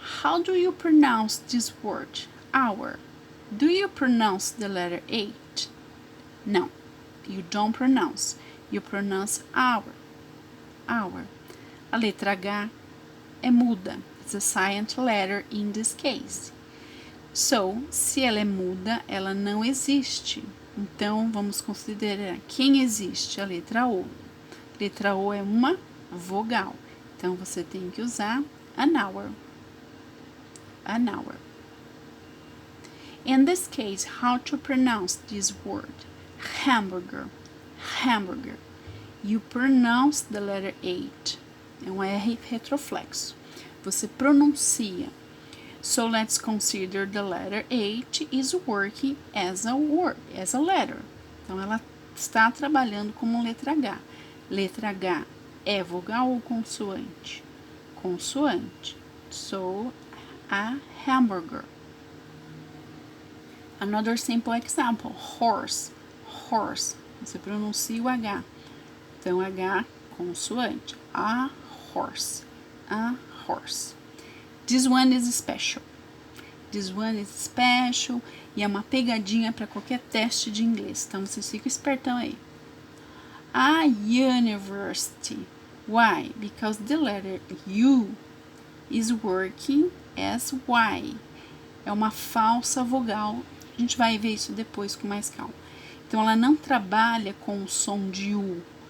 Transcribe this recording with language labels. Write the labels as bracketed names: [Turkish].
[English] How do you pronounce this word? Hour. Do you pronounce the letter 8? No, you don't pronounce. You pronounce hour. Hour. [Portuguese] A letra H é muda. [English] It's a silent letter in this case. So, [Portuguese] se ela é muda, ela não existe. Então, vamos considerar quem existe? A letra O. Letra O é uma vogal. Então, você tem que usar an hour. [English] An hour. In this case, how to pronounce this word? Hamburger. Hamburger. You pronounce the letter 8. [Portuguese] É um R retroflexo. Você pronuncia. [English] So let's consider the letter 8 is working as a word, as a letter. [Portuguese] Então ela está trabalhando como letra H. Letra H é vogal ou consoante? [English] Consoante. So, a hamburger. Another simple example, horse. Horse. [Portuguese] Você pronuncia o H. Então, H consoante. [English] A horse. A horse. This one is special. This one is special. [Portuguese] E é uma pegadinha para qualquer teste de inglês. Então, vocês ficam espertão aí. [English] A university. Why? Because the letter U is working as Y. [Portuguese] É uma falsa vogal. A gente vai ver isso depois com mais calma. Então, ela não trabalha com o som de U.